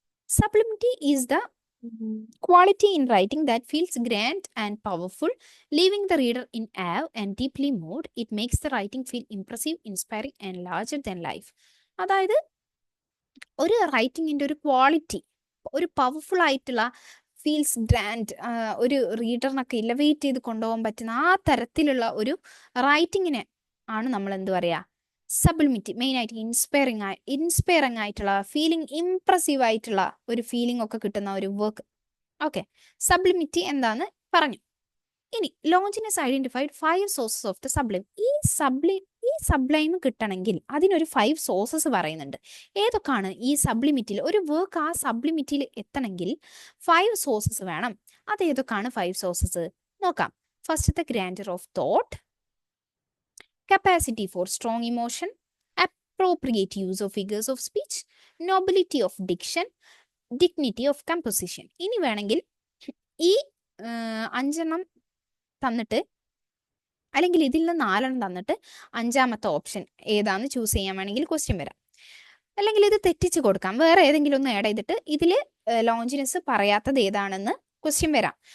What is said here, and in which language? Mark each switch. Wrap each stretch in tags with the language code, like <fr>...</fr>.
<en>Sublimity is the quality in writing that feels grand and powerful, leaving the reader in awe and deeply moved. It makes the writing feel impressive, inspiring and larger than life.</en> <ml>അതായത് ഒരു റൈറ്റിങ്ങിന്റെ ഒരു quality, ഒരു powerful ആയിട്ടുള്ള, feels grand, ഒരു റീഡറിനൊക്കെ elevate ചെയ്ത് കൊണ്ടുപോകാൻ പറ്റുന്ന ആ തരത്തിലുള്ള ഒരു റൈറ്റിങ്ങിനെ ആണ് നമ്മൾ എന്ത് പറയാ? സബ്ലിമിറ്റി. മെയിൻ ആയിട്ട് ഇൻസ്പയറിംഗ് ആയിട്ടുള്ള ഫീലിംഗ്, ഇംപ്രസീവ് ആയിട്ടുള്ള ഒരു ഫീലിംഗ് ഒക്കെ കിട്ടുന്ന ഒരു വർക്ക്.</ml> <en>okay,</en> <ml>സബ്ലിമിറ്റി എന്താന്ന് പറഞ്ഞു. ഇനി</ml> <en>Longinus identified 5 sources of the sublime.</en> <ml>ഈ സബ്ലൈം കിട്ടണമെങ്കിൽ അതിനൊരു 5 സോഴ്സസ് പറയുന്നുണ്ട്. ഏതൊക്കെയാണ് ഈ സബ്ലിമിറ്റിയിൽ? ഒരു വർക്ക് ആ സബ്ലിമിറ്റിയിൽ എത്തണമെങ്കിൽ 5 സോഴ്സസ് വേണം. അത് ഏതൊക്കെയാണ് 5 സോഴ്സസ് നോക്കാം.</ml> <en>ഫസ്റ്റത്തെ grandeur of thought, capacity for strong emotion, appropriate use of figures of speech, nobility of diction, dignity of composition.</en> <ml>ഇനി വേണമെങ്കിൽ ഈ 5 തന്നിട്ട്, അല്ലെങ്കിൽ ഇതിൽ നിന്ന് 4 തന്നിട്ട് 5ാമത്തെ ഓപ്ഷൻ ഏതാന്ന് ചൂസ് ചെയ്യാൻ വേണമെങ്കിൽ ക്വസ്റ്റ്യൻ വരാം. അല്ലെങ്കിൽ ഇത് തെറ്റിച്ച് കൊടുക്കാം, വേറെ ഏതെങ്കിലും ഒന്ന് ആഡ് ചെയ്തിട്ട് ഇതിൽ ലോഞ്ചിനസ് പറയാത്തത് ഏതാണെന്ന് ക്വസ്റ്റ്യൻ വരാം.</ml>